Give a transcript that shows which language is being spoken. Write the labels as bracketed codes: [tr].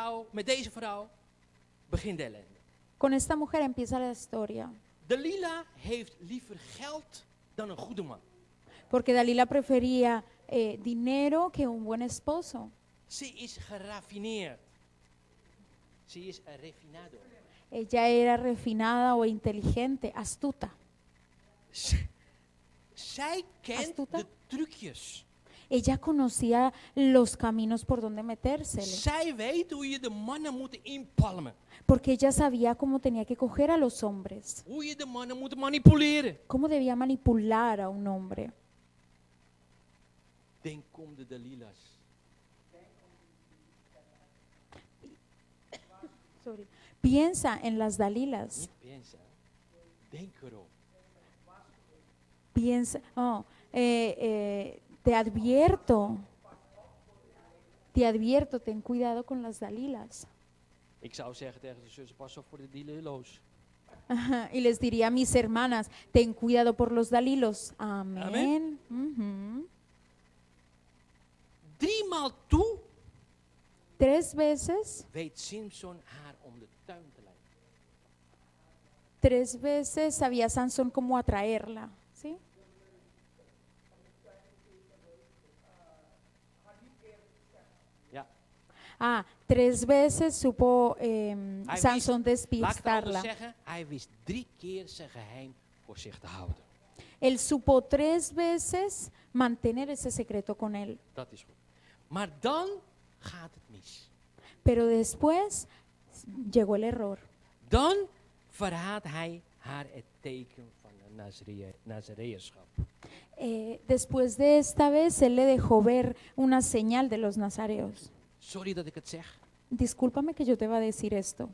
[nl] Met deze vrouw begint de ellende. [es] Con esta mujer empieza la historia. [nl] Delila heeft liever geld dan een goede man. [es] Porque Dalila prefería dinero que un buen esposo. [nl] Ze is geraffineerd. Ze is een refinado. [es] Ella era refinada o inteligente, astuta. [nl] Zij kent [es] Astuta? [nl] de trucjes. [es] Ella conocía los caminos por donde metérsele. [nl] Zij weet hoe je de mannen moet inpalmen. [es] Porque ella sabía cómo tenía que coger a los hombres. [nl] Hoe je de mannen moet manipuleren. [es] Cómo debía manipular a un hombre. [nl] Denk om de Delilas. [es] Piensa en las Dalilas. [nl] Niet piensa. Denk erop. [es] Piensa, te advierto, ten cuidado con las Dalilas. [nl] Ik zou zeggen tegen de zussen, pas op voor de Delilo's. [es] Y les diría a mis hermanas, ten cuidado por los Dalilos. Amén. Amén. Ujú. [nl] 3 maal toe [es] 3 veces, [nl] weet Samson haar om de tuin te leiden. [es] 3 veces sabía Sansón cómo atraerla, ¿sí? [nl] Ja. [es] 3 veces supo Sansón [nl] Laat ik het anders [es] despistarla. [nl] zeggen, hij wist 3 keer zijn geheim voor zich te houden. [es] Él supo 3 veces mantener ese secreto con él. [nl] Dat is goed. Maar dan gaat het mis. [es] Pero después llegó el error. [nl] Dan verraadt hij haar het teken van de Nazareërschap. [es] Después de esta vez, él le dejó ver una señal de los nazareos. [nl] Sorry dat ik het zeg, [es] Discúlpame que yo te va a decir esto,